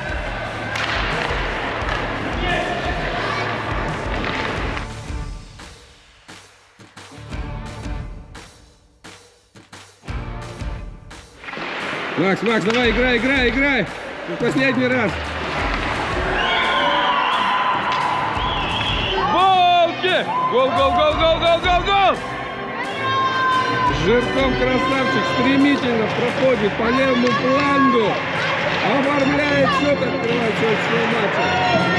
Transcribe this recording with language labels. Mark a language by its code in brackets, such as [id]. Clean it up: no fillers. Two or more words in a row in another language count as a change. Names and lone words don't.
[ru] Макс, Макс, давай, играй, играй, играй! В последний раз! Волки! Гол, гол, гол, гол, гол, гол, гол! Жирков красавчик стремительно проходит по левому флангу, оформляет счет, открывает счет матча.